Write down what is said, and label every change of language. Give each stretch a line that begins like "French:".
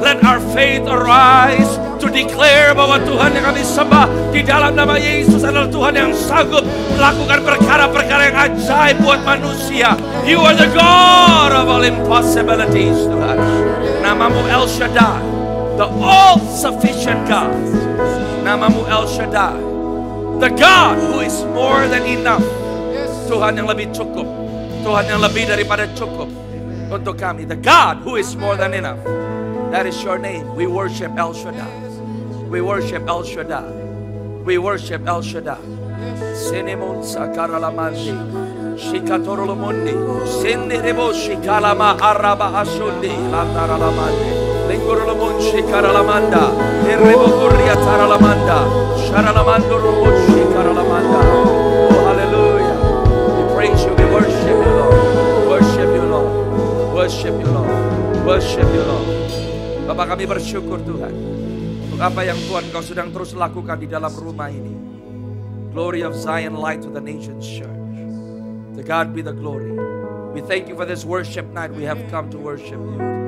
English: Let our faith arise to declare
Indonesian: bahwa Tuhan yang kami sembah di dalam nama Yesus adalah Tuhan yang sanggup melakukan perkara-perkara yang ajaib buat manusia.
English: You are the God of all impossibilities, Tuhan.
Indonesian: Namamu
English: El Shaddai, the all-sufficient God. Namamu El Shaddai, the God who is more than enough.
Indonesian: Tuhan yang lebih cukup, Tuhan yang lebih daripada cukup untuk kami.
English: The God who is more than enough. That is your name. We worship El Shaddai. We worship El Shaddai. We worship El Shaddai. Senemon sakaralamandi. Shikatorolomundi. Senderebo shikalama araba asundi. Lantaralamandi. Lingurolomun shikaralamanda. Erebo kurria taralamanda. Sharalamando robo shikaralamanda. Oh, hallelujah. We praise you. We worship you, Lord. Worship you, Lord. Worship you, Lord. Worship you, Lord.
Indonesian: Bapak, kami bersyukur Tuhan untuk apa yang Tuhan Kau sedang terus lakukan di dalam rumah ini.
English: Glory of Zion, light to the nations church. To God be the glory. We thank you for this worship night. We have come to worship you.